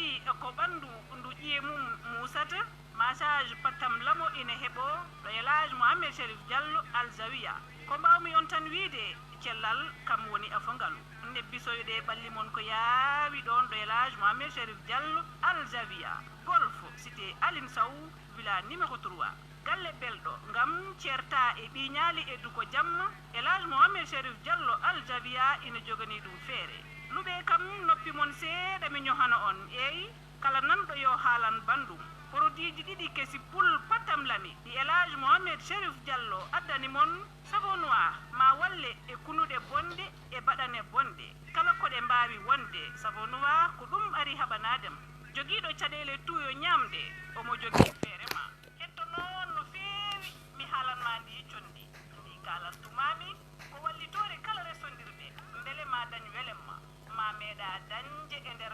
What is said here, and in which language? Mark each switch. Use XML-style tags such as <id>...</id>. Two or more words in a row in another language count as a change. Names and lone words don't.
<ff>ko ɓandu ndu ƴiye mum musata massage pattam lamo ina heeɓo ɗo Elhadji Mohamed Cherif Diallo Aljavia ko mbawmi on tan wiide cellal kam woni afongalu nebbisoyɗe ɓalli mon ko yaawi ɗon ɗo Elhadji Mohamed Cherif Diallo Aljavia golf cité Aline Sow villa numéro 3 galle belɗo ngam certa e ɓiñaali e duko jamma Elhadji Mohamed Cherif Diallo Aljavia ina jogani ɗum feere luɓe kam noppi mon seeɗa mi ñohana on eyi kala nanɗo yo haalan bandum produit ji ɗiɗi kesi pul patam lami ɗi Elhadji Mohamed Cherif Diallo addani mon</ff> <fr>savon noir</fr> <ff>ma walle e kunuɗe bonde e baɗane bonde kala koɗe mbawi wonde</ff> <fr>savon noir</fr> <ff>ko ɗum ari haɓanadem joguiɗo caɗele tuyo ñamde omo jogui feere ma hetto noon no feewi mi haalanma ndi condi ndi kalantumami ko wallitore kala resondirɓe beele ma dañ welemma ma meeɗa dañde e nder</ff>